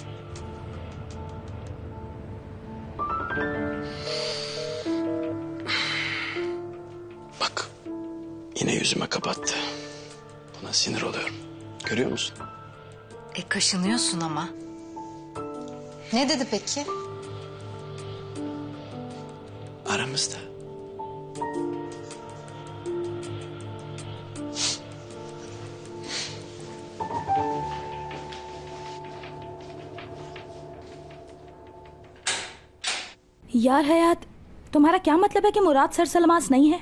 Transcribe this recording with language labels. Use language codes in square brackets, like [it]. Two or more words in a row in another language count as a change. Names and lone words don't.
[tr] Bak. Yine yüzüme kapattı. Buna sinir oluyorum. Görüyor musun? Kaşınıyorsun ama. Ne dedi peki? Aramızda. [hi] यार हयात, तुम्हारा क्या मतलब है कि मुराद सरसलमास नहीं है?